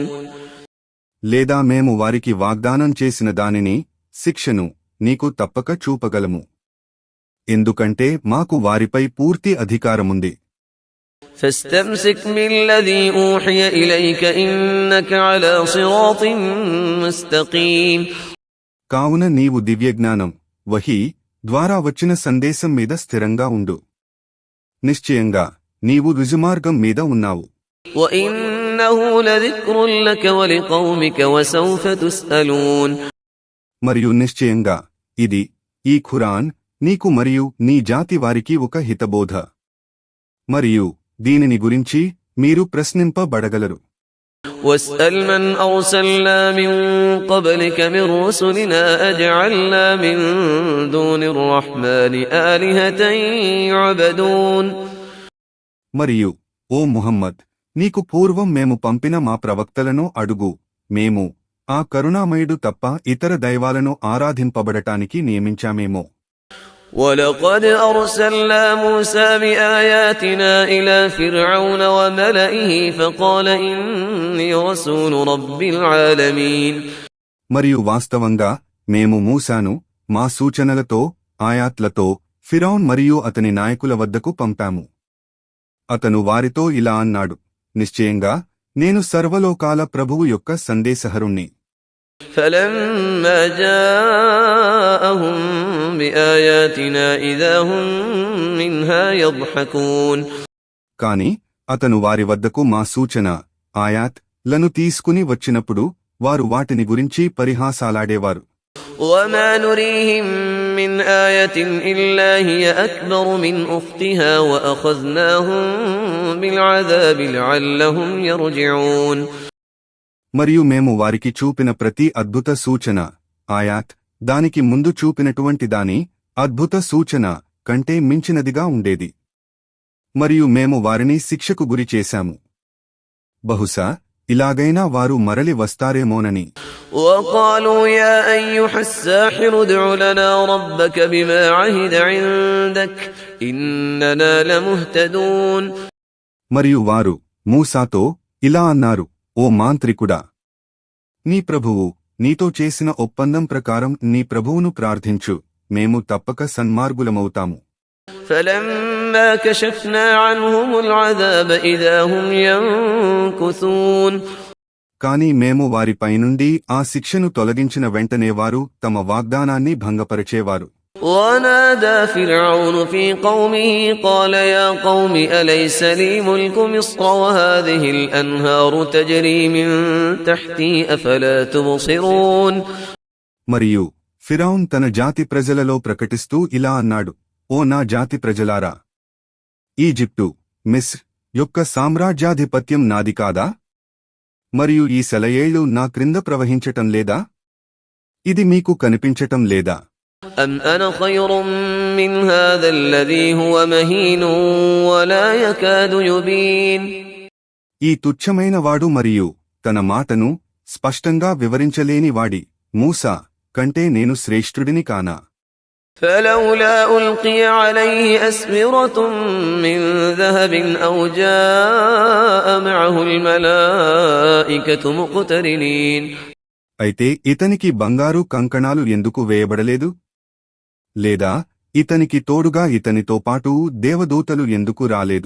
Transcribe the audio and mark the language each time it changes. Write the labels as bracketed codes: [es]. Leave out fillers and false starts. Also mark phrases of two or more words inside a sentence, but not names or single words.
[te] లేదా మేము వారికి వాగ్దానం చేసిన దానిని, శిక్షను నీకు తప్పక చూపగలము. ఎందుకంటే మాకు వారిపై పూర్తి అధికారముంది. [ar] فاستمسك بالذي أوحي إليك إنك على صراط مستقيم. [te] కావున నీవు దివ్యజ్ఞానం, వహీ ద్వారా వచ్చిన సందేశం మీద స్థిరంగా ఉండు. నిశ్చయంగా నీవు రుజుమార్గం మీద ఉన్నావు. [ar] وإنه لذكر لك ولقومك وسوف تسألون. [te] మరియు నిశ్చయంగా ఇది, ఈ ఖురాన్ నీకు మరియు నీ జాతి వారికి ఒక హితబోధ. మరియు దీనిని గురించి మీరు ప్రశ్నింపబడగలరు. [ar] واسأل من أرسلنا من قبلك من رسلنا أجعلنا من دون الرحمن آلهة يعبدون. [te] మరియు ఓ ముహమ్మద్, నీకు పూర్వం మేము పంపిన మా ప్రవక్తలను అడుగు, మేము ఆ కరుణామయుడు తప్ప ఇతర దైవాలను ఆరాధింపబడటానికి నియమించామేమో. [ar] ولقد أرسلنا موسى بآياتنا إلى فرعون وملئه فقال إني رسول رب العالمين. [te] మరియు వాస్తవంగా మేము మూసాను మా సూచనలతో, ఆయాత్లతో ఫిరౌన్ మరియు అతని నాయకుల వద్దకు పంపాము. అతను వారితో ఇలా అన్నాడు, నిశ్చయంగా నేను సర్వలోకాల ప్రభువు యొక్క సందేశహరుణ్ణి. [ar] فلما جاءهم بآياتنا إذا هم منها يضحكون. [te] కాని అతను వారి వద్దకు మా సూచన, ఆయాత్ లను తీసుకుని వచ్చినప్పుడు వారు వాటిని గురించి పరిహాసాలాడేవారు. [ar] وما نريهم من آية إلا هي أكبر من أختها وأخذناهم بالعذاب لعلهم يرجعون. [te] మరియు మేము వారికి చూపిన ప్రతి అద్భుత సూచన, ఆయాత్ దానికి ముందు చూపినటువంటి దాని అద్భుత సూచన కంటే మించినదిగా ఉండేది. మరియు మేము వారిని శిక్షకు గురి చేశాము. బహుశా ఇలాగైనా వారు మరలి వస్తారేమోనని. [ar] وقالوا يا أيها الساحر ادع لنا ربك بما عهد عندك إننا لمهتدون. [te] మరియు వారు మూసాతో ఇలా అన్నారు, ఓ మాంత్రికుడా, నీ ప్రభువు నీతో చేసిన ఒప్పందం ప్రకారం నీ ప్రభువును ప్రార్థించు, మేము తప్పక సన్మార్గులమవుతాము. [ar] فلما كشفنا عنهم العذاب إذا هم ينكثون. [te] కాని మేము వారిపైనుండి ఆ శిక్షను తొలగించిన వెంటనే వారు తమ వాగ్దానాన్ని భంగపరచేవారు. [ar] ونادى فرعون في قومه قال يا قوم أليس لي ملك مصر وهذه الأنهار تجري من تحتي أفلا تبصرون. [te] మరియు ఫిరౌన్ తన జాతి ప్రజలలో ప్రకటిస్తూ ఇలా అన్నాడు, ఓ నా జాతి ప్రజలారా, ఈజిప్టు, మిస్ర్ యొక్క సామ్రాజ్యాధిపత్యం నాది కాదా? మరియు ఈ సెలయేళ్లు నా క్రింద ప్రవహించటం లేదా? ఇది మీకు కనిపించటం లేదా? [ar] أم أنا خير من هذا الذي هو مهين ولا يكاد يبين. [te] ఈ తుచ్చమైన వాడు మరియు తన మాటను స్పష్టంగా వివరించలేని వాడి మూసా కంటే నేను శ్రేష్ఠుడిని కానా? [ar] فلولا ألقي عليه أسورة من ذهب أو جاء معه الملائكة مقترنين. [te] అయితే ఇతనికి బంగారు కంకణాలు ఎందుకు వేయబడలేదు? లేదా ఇతనికి తోడుగా ఇతనితో పాటు దేవదూతలు ఎందుకు రాలేదు?